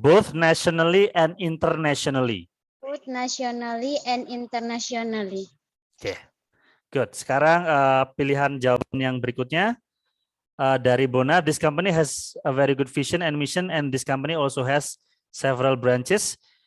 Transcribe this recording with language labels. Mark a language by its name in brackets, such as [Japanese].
[English] nationally and internationally. Both nationally and internationally. Oke, good. [Indonesian] Sekarang pilihan jawaban yang berikutnya dari Bona. [English] This company has a very good vision and mission, and this company also has several branches.